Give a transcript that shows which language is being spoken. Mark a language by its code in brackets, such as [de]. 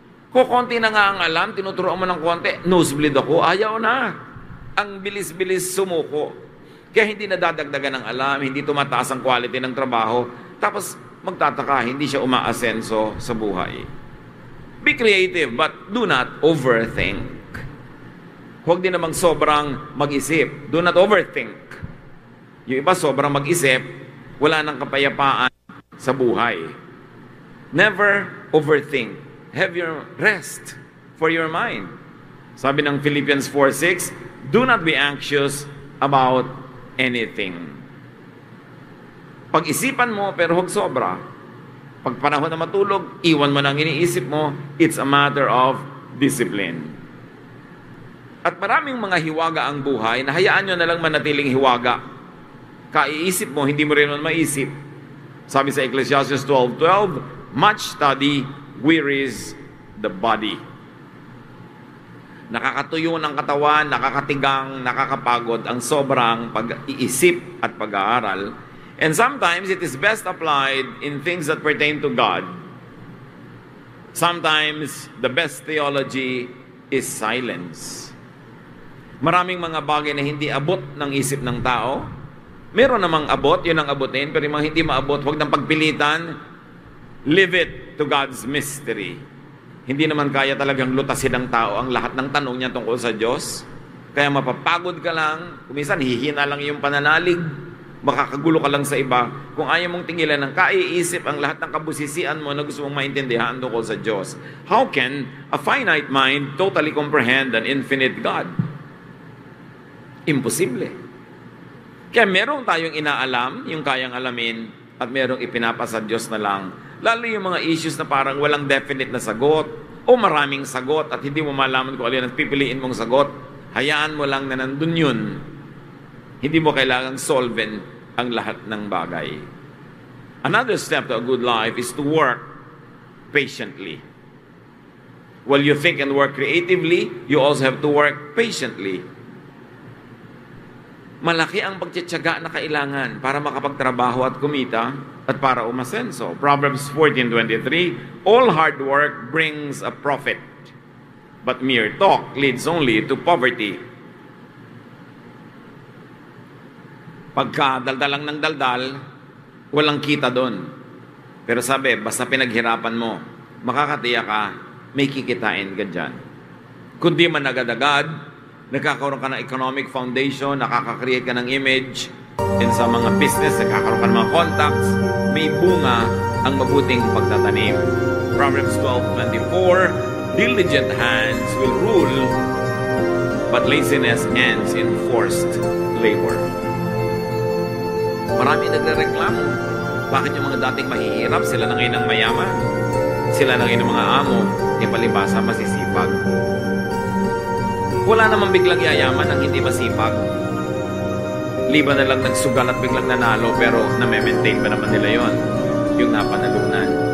[tl] Kukunti na nga ang alam, tinuturoan mo ng konti, nosebleed ako, ayaw na. Ang bilis-bilis sumuko. Kaya hindi nadadagdagan ng alam, hindi tumataas ang quality ng trabaho, tapos magtataka, hindi siya umaasenso sa buhay. [en] Be creative, but do not overthink. [tl] Huwag din namang sobrang mag-isip. [en] Do not overthink. [tl] Yung iba sobrang mag-isip, wala nang kapayapaan sa buhay. [en] Never overthink. Have your rest for your mind. [tl] Sabi ng [en] Philippians 4:6, do not be anxious about anything. [tl] Pag-isipan mo, pero huwag sobra. Pag panahon na matulog, iwan mo nang iniisip mo, [en] it's a matter of discipline. [tl] At maraming mga hiwaga ang buhay, na hayaan nyo na lang manatiling hiwaga. Kaiisip mo, hindi mo rin man maisip. Sabi sa [en] Ecclesiastes 12:12, much study wearies the body. [tl] Nakakatuyo ng katawan, nakakatigang, nakakapagod ang sobrang pag-iisip at pag-aaral. [en] And sometimes it is best applied in things that pertain to God. Sometimes the best theology is silence. [tl] Maraming mga bagay na hindi abot ng isip ng tao. Meron namang abot, yun ang abutin, pero yung mga hindi maabot, huwag nang pagpilitan. [en] Leave it to God's mystery. [tl] Hindi naman kaya talagang lutasin ng tao ang lahat ng tanong niya tungkol sa Diyos. Kaya mapapagod ka lang, kuminsan hihina lang yung pananalig, makakagulo ka lang sa iba. Kung ayaw mong tingilan ng kaiisip ang lahat ng kabusisian mo na gusto mong maintindihan tungkol sa Diyos. [en] How can a finite mind totally comprehend an infinite God? Imposible. [tl] Kaya meron tayong inaalam, yung kayang alamin, at merong ipinapasa Diyos na lang. Lalo yung mga issues na parang walang definite na sagot o maraming sagot at hindi mo malaman kung alin ang pipiliin mong sagot. Hayaan mo lang na nandun yun. Hindi mo kailangang solven ang lahat ng bagay. [en] Another step to a good life is to work patiently. While you think and work creatively, you also have to work patiently. [tl] Malaki ang pagtitiyaga na kailangan para makapagtrabaho at kumita at para umasenso. [en] Proverbs 14:23, all hard work brings a profit, but mere talk leads only to poverty. [tl] Pagka daldal lang ng daldal, walang kita doon. Pero sabi, basta pinaghirapan mo, makakatiya ka, may kikitain ka dyan. Kundi man agad-agad, nagkakaroon ka ng economic foundation, nakaka-create ka ng image, and sa mga business, nagkakaroon ka ng mga contacts, may bunga ang mabuting pagtatanim. [en] Proverbs 12:24, diligent hands will rule, but laziness ends in forced labor. [tl] Marami nagre-reklamo. Bakit yung mga dating mahihirap, sila na ngayon ang mayaman? Sila na ngayon ang mga amo, e palibasa masisipag. Wala namang biglang yayaman ang hindi masipag. Liban na lang nagsugal at biglang nanalo, pero na-maintain pa naman nila yon, yung napanalunan.